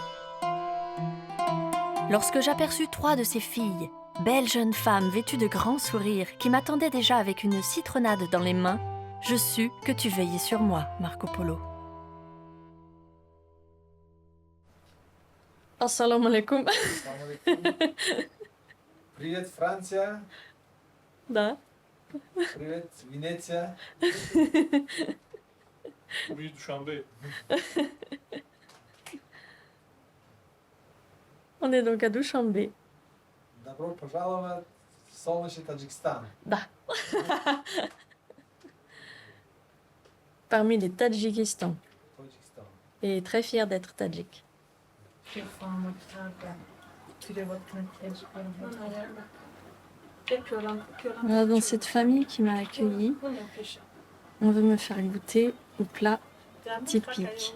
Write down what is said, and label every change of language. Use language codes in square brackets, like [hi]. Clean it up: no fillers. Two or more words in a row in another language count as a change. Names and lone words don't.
[fr] Lorsque j'aperçus 3 de ces filles, belles jeunes femmes vêtues de grands sourires qui m'attendaient déjà avec une citronnade dans les mains, je sus que tu veillais sur moi, Marco Polo. [ar] السلام عليكم. [ru] Привет, Франция. Да. Привет, Венеция. [fr] Oui, Dushanbe. On est donc à Dushanbe. [ru] Добро пожаловать в солнечный Таджикистан. Da. [fr] Parmi les Tadjikistan. [ru] Таджикистан. [fr] Et très fier d'être tadjik. Voilà, dans cette famille qui m'a accueillie, on veut me faire goûter au plat typique.